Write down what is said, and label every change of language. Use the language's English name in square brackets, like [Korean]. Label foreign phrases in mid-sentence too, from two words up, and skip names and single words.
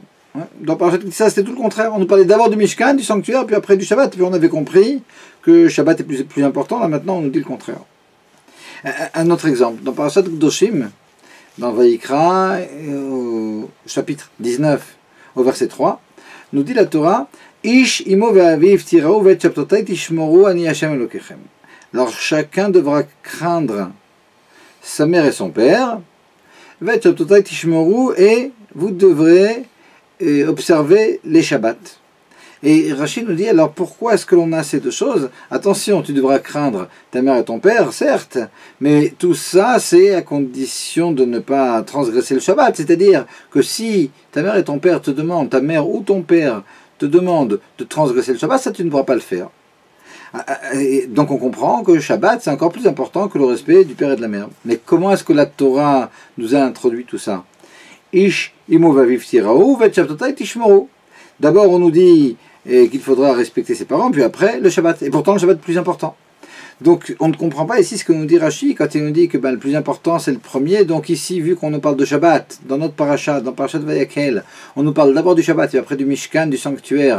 [French] Dans Parashat Ki Tisa, c'était tout le contraire. On nous parlait d'abord du Mishkan, du sanctuaire, puis après du Shabbat. Puis on avait compris que Shabbat est plus important. Là maintenant, on nous dit le contraire. Un autre exemple. Dans Parashat Kedoshim, dans Vayikra, au chapitre 19, au verset 3, nous dit la Torah, [Hebrew] איש אמו ואביו תיראו ואת שבתותי תשמורו אני ה' אלוקיכם. [French] Alors chacun devra craindre sa mère et son père, [Hebrew] ואת שבתותי תשמורו, [French] et vous devrez observer les Shabbats. Et Rachid nous dit, alors pourquoi est-ce que l'on a ces deux choses? Attention, tu devras craindre ta mère et ton père, certes, mais tout ça, c'est à condition de ne pas transgresser le Shabbat. C'est-à-dire que si ta mère et ton père te demandent, ta mère ou ton père te demande de transgresser le Shabbat, ça tu ne pourras pas le faire. Et donc on comprend que le Shabbat, c'est encore plus important que le respect du père et de la mère. Mais comment est-ce que la Torah nous a introduit tout ça? [Hebrew] איש אמו ואביו תיראו ואת שבתותי תשמורו. [French] D'abord on nous dit qu'il faudra respecter ses parents, puis après le Shabbat. Et pourtant le Shabbat est le plus important. Donc on ne comprend pas ici ce que nous dit Rashi quand il nous dit que le plus important c'est le premier. Donc ici, vu qu'on nous parle de Shabbat, dans notre parasha, dans Parashat Vayakhel, on nous parle d'abord du Shabbat et après du Mishkan, du sanctuaire.